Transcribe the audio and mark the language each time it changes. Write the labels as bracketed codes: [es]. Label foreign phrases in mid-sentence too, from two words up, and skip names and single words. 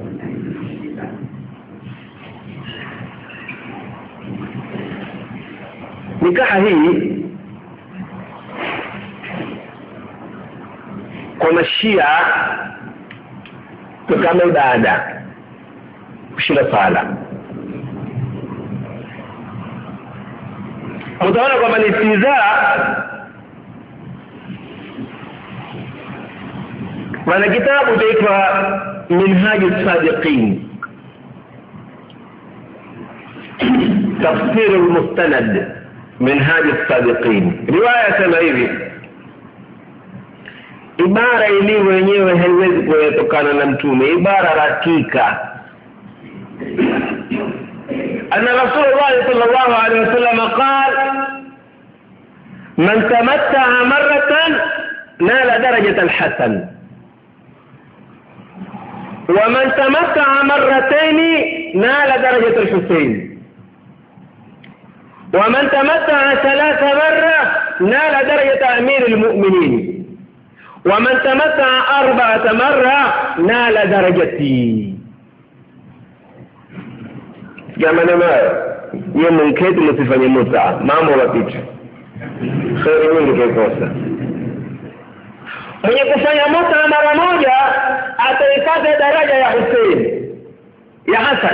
[sw] Nikaha hii kwa Mashia kama ibada, kushika sala. Mtaona kwamba ni istizaa. Wana kitabu chaitwa Minhaj as-Sadiqin, [ar] تفسير المستند [sw] Minhaj as-Sadiqin. Riwaya kama hivi, ibara ilivyo yenyewe haiwezi kutokana na mtume, ibara hakika. [ar] أن رسول الله صلى الله عليه وسلم قال: من تمتع مرة نال درجة الحسن، ومن تمتع مرتين نال درجة الحسين، ومن تمتع 3 مرات نال درجة أمير المؤمنين، ومن تمتع 4 مرات نال درجتي. [sw] Jamani yeye mketi msifanye muta, mambo yapita. Kheri nyingi tukosa. Mwenye kufanya muta mara moja ataipata daraja ya Hussein, ya Hassan.